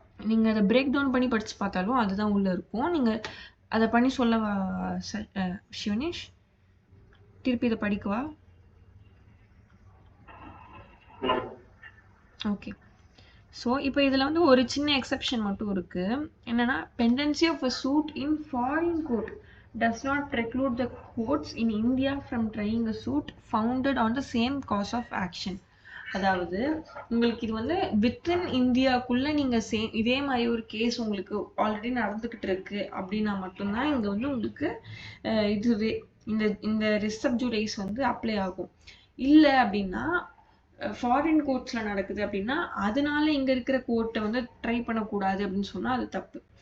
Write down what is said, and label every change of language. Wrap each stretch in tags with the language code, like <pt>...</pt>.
<ta>நீங்கள் அதை break down பண்ணி படித்து பார்த்தாலும் அதுதான் உள்ளே இருக்கும். நீங்கள் அதை பண்ணி சொல்லவா சிவனேஷ்? திருப்பி இதை படிக்கவா? ஓகே. ஸோ இப்போ இதில் வந்து ஒரு சின்ன எக்ஸெப்ஷன் மட்டும் இருக்குது. என்னென்னா</ta> <en>Pendency of a suit in foreign court does not preclude the courts in India from trying a suit founded on the same cause of action.</en> <ta>அதாவது உங்களுக்கு இது வந்து வித்தின் இந்தியாக்குள்ள நீங்க இதே மாதிரி ஒரு கேஸ் உங்களுக்கு ஆல்ரெடி நடந்துகிட்டு இருக்கு அப்படின்னா மட்டும்தான் இங்க வந்து உங்களுக்கு இதுவே இந்த ரிஸ் சப் ஜுடைஸ் வந்து அப்ளை ஆகும். இல்லை அப்படின்னா ஃபாரின் கோர்ட்ஸ்ல நடக்குது அப்படின்னா அதனால இங்க இருக்கிற கோர்ட்டை வந்து ட்ரை பண்ணக்கூடாது அப்படின்னு சொன்னா அது தப்பு.</ta>